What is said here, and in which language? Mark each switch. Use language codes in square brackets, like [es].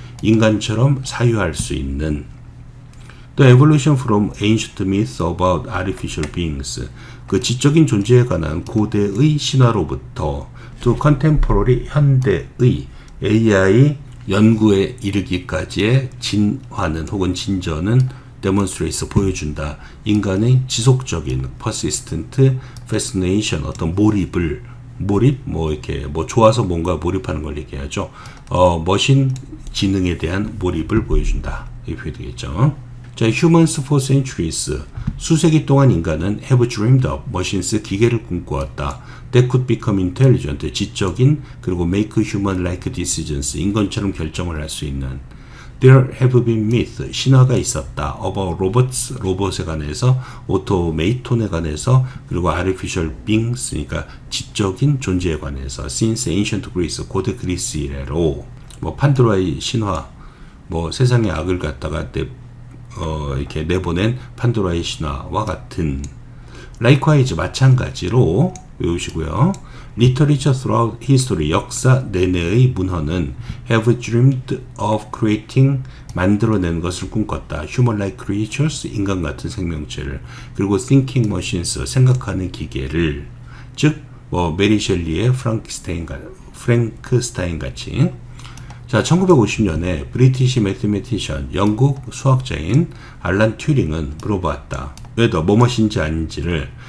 [ko] 인간처럼 사유할 수 있는. [en] The evolution from ancient myths about artificial beings, [ko] 그 지적인 존재에 관한 고대의 신화로부터 [en] to contemporary, [ko] 현대의 AI 연구에 이르기까지의 진화는 혹은 진전은 [en] demonstrates, [ko] 보여준다. 인간의 지속적인 [en] persistent fascination, [ko] 어떤 몰입, 뭐 이렇게 뭐 좋아서 뭔가 몰입하는 걸 얘기하죠. 머신 지능에 대한 몰입을 보여준다. 이 표현이 되겠죠. [en] 자, humans for centuries, [ko] 수세기 동안 인간은 [en] have dreamed of machines, [ko] 기계를 꿈꾸었다. [en] That could become intelligent, [ko] 지적인, 그리고 [en] make human-like decisions, [ko] 인간처럼 결정을 할 수 있는. [en] There have been myths, [ko] 신화가 있었다. [en] about robots, [ko] 로봇에 관해서, automaton에 관해서, 그리고 [en] artificial beings, [ko] 그러니까 지적인 존재에 관해서. [en] Since ancient Greece, [ko] 고대 그리스 이래로, 뭐 판도라의 신화, 뭐 세상의 악을 갖다가 이렇게 내보낸 판도라의 신화와 같은. [en] Likewise, [ko] 마찬가지로 외우시고요. [en] Literature throughout history, [ko] 역사 내내의 문헌은 [en] have dreamed of creating, [ko] 만들어내는 것을 꿈꿨다. [en] Human-like creatures, [ko] 인간 같은 생명체를. 그리고 [en] thinking machines, [ko] 생각하는 기계를. 즉, 메리 셸리의 프랭크스타인 같이. 자, 1950년에 브리티시 매스메티션, 영국 수학자인 알란 튜링은 물어보았다. [en] whether [ko] 뭐뭇인지 아닌지를